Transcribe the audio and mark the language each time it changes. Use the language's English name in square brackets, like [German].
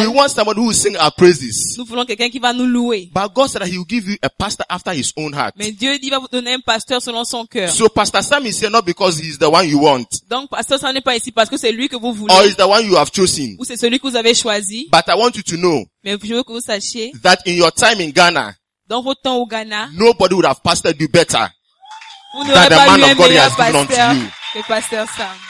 [English] We want somebody who will sing our praises. [French] Nous voulons quelqu'un qui va nous louer. [English] But God said that he will give you a pastor after his own heart. [French] Mais Dieu dit, il va vous donner un pasteur selon son cœur. [English] So Pastor Sam is here not because he is the one you want. [French] Donc Pasteur Sam n'est pas ici parce que c'est lui que vous voulez. [English] Or is the one you have chosen. [French] Ou c'est celui que vous avez choisi. [English] But I want you to know. [French] Mais je veux que vous sachiez. [English] That in your time in Ghana. [French] Dans votre temps au Ghana. [English] Nobody would have pastored you better. [French] Vous n'aurez pas eu un meilleur pasteur que Pasteur Sam.